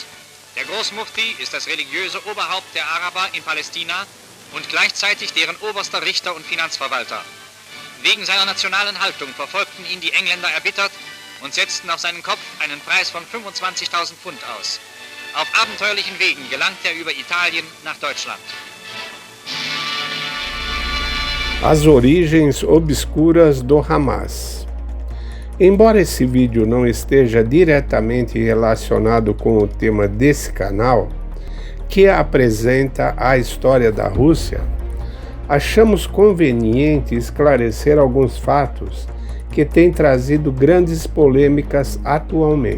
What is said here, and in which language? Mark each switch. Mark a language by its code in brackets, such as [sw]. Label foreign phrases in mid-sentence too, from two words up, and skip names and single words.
[de] Der Großmufti ist das religiöse Oberhaupt der Araber in Palästina und gleichzeitig deren oberster Richter und Finanzverwalter. Wegen seiner nationalen Haltung verfolgten ihn die Engländer erbittert und setzten auf seinen Kopf einen Preis von 25.000 Pfund aus. Auf abenteuerlichen Wegen gelangt er über Italien nach Deutschland. [pt] As origens obscuras do Hamas. Embora esse vídeo não esteja diretamente relacionado com o tema desse canal, que apresenta a história da Rússia, achamos conveniente esclarecer alguns fatos que têm trazido grandes polêmicas atualmente.